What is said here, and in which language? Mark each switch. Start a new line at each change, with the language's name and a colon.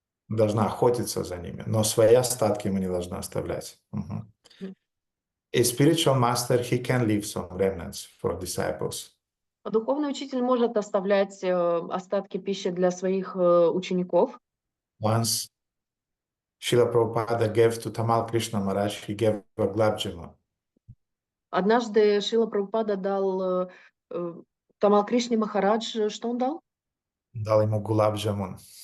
Russian: Должна охотиться за ними, но свои остатки мы не должны оставлять.
English: A spiritual master, he can leave some remnants for disciples.
Russian: Духовный учитель может оставлять остатки пищи для своих учеников.
English: Once Srila Prabhupada gave to Tamal Krishna Maharaj, he gave a gulab jamun.
Russian: Однажды Шрила Прабхупада дал Тамал Кришне Махарадж, что он дал? Дал ему гулаб jamun.